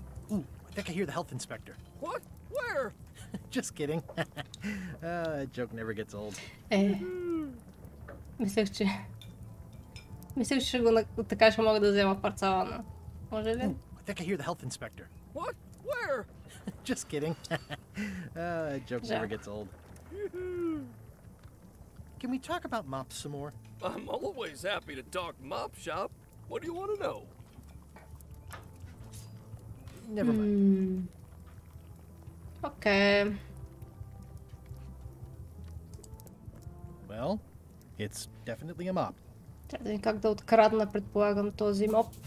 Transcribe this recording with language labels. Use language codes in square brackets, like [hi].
[en] Ooh, I think I hear the health inspector. What? Where? Just kidding. That joke never gets old. [bg] Мислех, че ще го така ще мога да взема парцала на. Може ли? [en] Ooh, I think I hear the health inspector. What? Where? Just kidding. That joke never gets old. Can we talk about mops some more? I'm always happy to talk mop shop. What do you want to know? Never mind. Okay. Well, it's definitely a mop. [bg] Трябва да видим как да открадна, предполагам, този моп.